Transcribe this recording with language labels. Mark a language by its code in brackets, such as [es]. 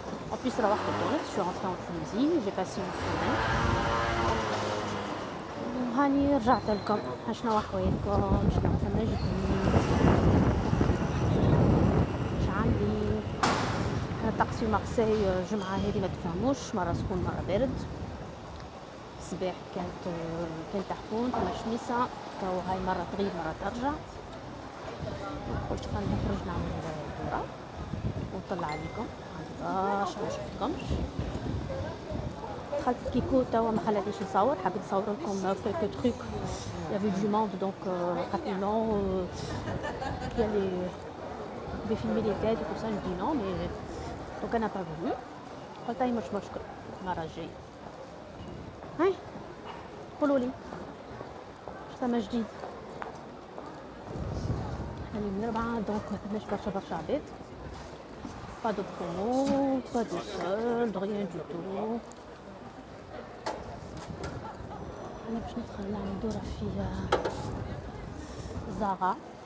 [fr] En plus [ar] روحت لتونس. [fr] Je suis rentrée en Tunisie. J'ai passé une semaine. [ar] وهاني رجعت لكم. شنو حواليكم؟ شنو فما جديد؟ اش عندي؟ الطقس في مارسي الجمعة هذه ما تفهموش، مرة سخون مرة بارد. الصباح كان تحفون فما شميسة، تو هاي مرة تغيب مرة ترجع. قلت خلينا نخرج نعمل دورة ونطلع عليكم. عندي برشا ما شفتكمش. دخلت كيكو توا ما خلاتنيش نصور، حبيت نصور لكم [fr] quelques trucs. Il y avait du monde donc rapidement il y a les je vais filmer les têtes et tout ça. Je dis non mais donc elle n'a pas voulu. [ar] قلت هاي مش مشكل المرة الجاية. هاي قولوا لي اش ثما جديد. هاني من 4 دونك ما فماش برشا عباد. [fr] pas de promo, pas de solde, rien du tout. [ar] أنا باش ندخل نعمل دورة في زارا.